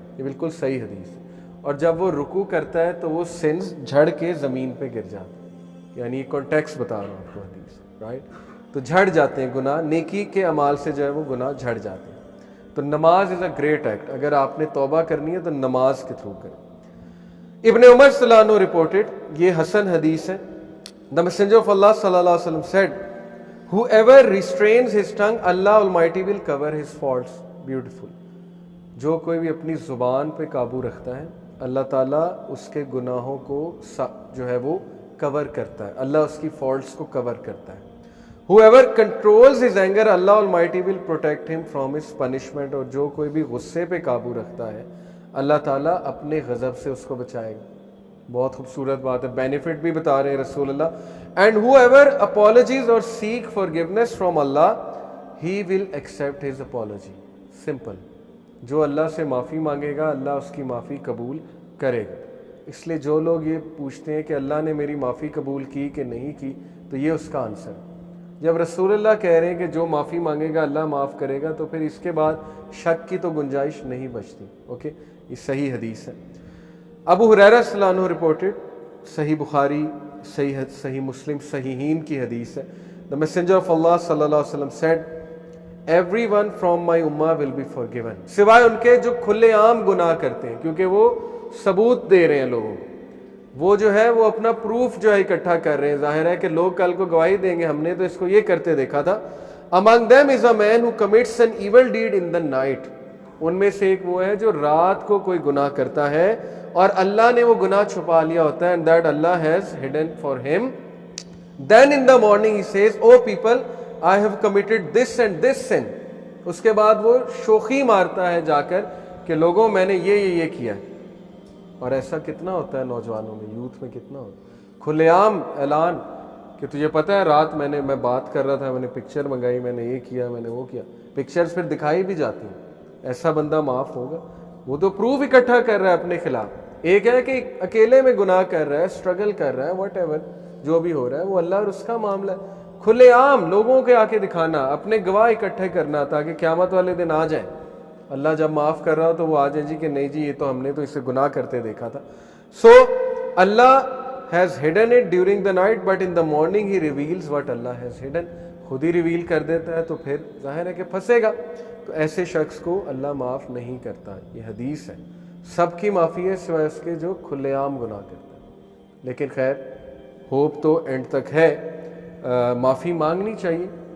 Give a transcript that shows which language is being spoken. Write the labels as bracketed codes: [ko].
[ur] یہ بالکل صحیح حدیث ہے. اور جب وہ رکوع کرتا ہے تو وہ سنز جھڑ کے زمین پہ گر جاتے ہیں, یعنی کانٹیکس بتا رہا ہوں آپ کو حدیث, رائٹ. تو جھڑ جاتے ہیں گناہ, نیکی کے اعمال سے جو ہے وہ گناہ جھڑ جاتے ہیں. تو نماز [en] Is a great act. [ur] اگر آپ نے توبہ کرنی ہے تو نماز کے تھرو کریں. ابن عمر صلی اللہ عنہ رپورٹڈ, یہ حسن حدیث ہے, [en] The Messenger of Allah sallallahu alaihi wasallam said, whoever restrains his tongue, Allah Almighty will cover his faults. Beautiful. [ur] جو کوئی بھی اپنی زبان پہ قابو رکھتا ہے اللہ تعالیٰ اس کے گناہوں کو جو ہے وہ کور کرتا ہے, اللہ اس کی فالٹس کو کور کرتا ہے. [en] whoever controls his anger, Allah Almighty will protect him from his punishment. [ur] اور جو کوئی بھی غصے پہ قابو رکھتا ہے اللہ تعالیٰ اپنے غضب سے اس کو بچائے گا. بہت خوبصورت بات ہے, بینیفٹ بھی بتا رہے ہیں رسول اللہ. [en] and whoever apologies or seek forgiveness from Allah, he will accept his apology. simple. [ur] جو اللہ سے معافی مانگے گا اللہ اس کی معافی قبول کرے گا. اس لیے جو لوگ یہ پوچھتے ہیں کہ اللہ نے میری معافی قبول کی کہ نہیں کی, تو یہ اس کا آنسر. جب رسول اللہ کہہ رہے ہیں کہ جو معافی مانگے گا اللہ معاف کرے گا, تو پھر اس کے بعد شک کی تو گنجائش نہیں بچتی. اوکے, یہ صحیح حدیث ہے. ابو ہریرہ صلی اللہ عنہ رپورٹڈ, صحیح بخاری, صحیح مسلم, صحیحین کی حدیث ہے. [en] The Messenger of Allah صلی اللہ علیہ وسلم said, everyone from my ummah will be forgiven, [ur] سوائے ان کے جو کھلے عام گناہ کرتے ہیں, کیونکہ وہ ثبوت دے رہے ہیں لوگوں کو, وہ جو ہے وہ اپنا پروف جو ہے اکٹھا کر رہے ہیں. ظاہر ہے کہ لوگ کل کو گواہی دیں گے ہم نے تو اس کو یہ کرتے دیکھا تھا. [en] among them is a man who commits an evil deed in the night, [ur] ان میں سے ایک وہ ہے جو رات کو کوئی گناہ کرتا ہے اور اللہ نے وہ گناہ چھپا لیا ہوتا ہے, [en] and that Allah has hidden for him. then in the morning he says, oh people, I have committed this and this sin. [ur] اس کے بعد وہ شوخی مارتا ہے جا کر کہ لوگوں میں نے یہ کیا. اور ایسا کتنا ہوتا ہے نوجوانوں میں, یوتھ میں کتنا ہوتا ہے, کھلے عام اعلان کہ تجھے پتہ ہے رات میں بات کر رہا تھا, میں نے پکچر منگائی, میں نے یہ کیا, میں نے وہ کیا. پکچرز پھر دکھائی بھی جاتی ہیں. ایسا بندہ معاف ہوگا؟ وہ تو پروف اکٹھا کر رہا ہے اپنے خلاف. ایک ہے کہ اکیلے میں گناہ کر رہا ہے, اسٹرگل کر رہا ہے, واٹ ایور جو بھی ہو رہا ہے وہ اللہ اور اس کا معاملہ ہے. کھلے عام لوگوں کے آ کے دکھانا, اپنے گواہ اکٹھے کرنا تاکہ قیامت والے دن آ جائیں, اللہ جب معاف کر رہا ہو تو وہ آ جائیں جی کہ نہیں جی یہ تو ہم نے تو اسے گناہ کرتے دیکھا تھا. [en] So Allah has hidden it during the night, but in the morning he reveals what Allah has hidden. [ur] خود ہی ریویل کر دیتا ہے تو پھر ظاہر ہے کہ پھنسے گا. تو ایسے شخص کو اللہ معاف نہیں کرتا. یہ حدیث ہے, سب کی معافی ہے سوائے اس کے جو کھلے عام گناہ کرتا ہے. لیکن خیر ہوپ تو اینڈ تک ہے, معافی مانگنی چاہیے.